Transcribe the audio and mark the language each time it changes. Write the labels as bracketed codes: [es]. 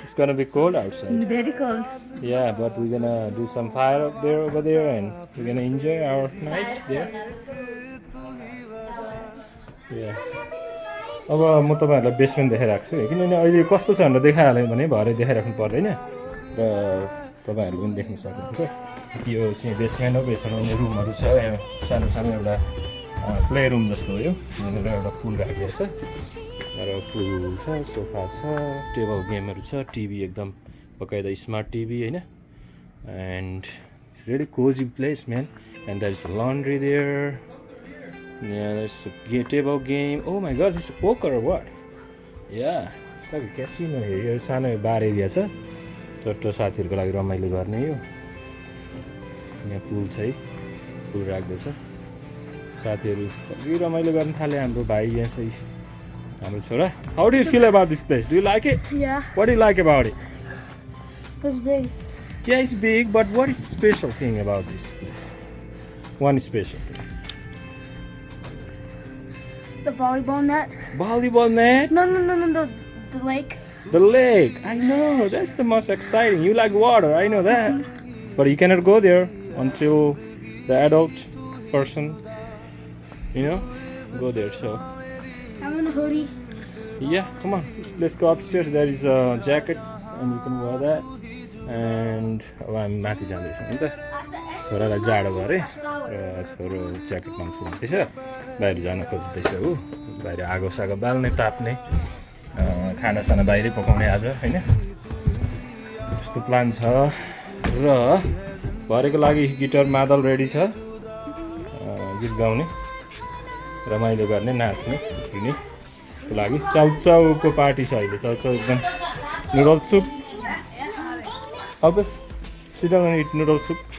[en] It's gonna be cold outside. Very cold. Yeah, but we're gonna do some fire over there and we're gonna enjoy our night there. Yeah. [ne] अब म तपाईँहरूलाई basement देखाइराख्छु किनभने अहिले कस्तो छ भनेर देखाइहाल्यो भने भरे देखाइराख्नु पर्दैन र तपाईँहरू पनि देख्न सक्नुहुन्छ यो चाहिँ बेसमेन्ट हो बेसमेन्टमा रुमहरू छ यहाँ सानो सानो एउटा प्ले रुम जस्तो हो यो यहाँनिर एउटा पुल राखिएको छ र पुल छ सोफा छ टेबल गेमहरू छ टिभी एकदम बकाइदा स्मार्ट टिभी होइन [en] And it's really cosy place man And there is a laundry there. Yeah, there's a table game. Oh my god, this is poker or what? Yeah, it's like a casino here. [ne] यो सानो बार area छ छोटो साथीहरूको लागि रमाइलो गर्ने यो यहाँ पुल छ है पुल राख्दैछ साथीहरू कति रमाइलो गर्न थाले हाम्रो भाइ यहाँ चाहिँ हाम्रो छोरा [en] How do you feel about this place? Do you like it? Yeah, What do you like about it? it's big. Yeah, it's big, but what is the special thing about this place? One special thing. The volleyball net. Volleyball net? No, the lake. The lake. I know, that's the most exciting. You like water, I know that. But you cannot go there until the adult person, go there. So, I'm in a hoodie. yeah, come on. Let's go upstairs. There is a jacket and you can wear that. And I'm [ne] माथि जाँदैछु नि त छोरालाई जाडो भयो अरे र छोरो ज्याकेट लाउँछु भन्दैछ बाहिर जान खोज्दैछ ऊ बाहिर आगो सागो बाल्ने ताप्ने खानासाना बाहिरै पकाउने आज होइन त्यस्तो प्लान छ र भरेको लागि गिटार मादल रेडी छ गीत गाउने रमाइलो गर्ने नाच्ने उफ्रिनेको लागि चाउचाउको पार्टी छ अहिले चाउचाउ एकदम noodle soup [en] Albus, sit down and eat noodle soup.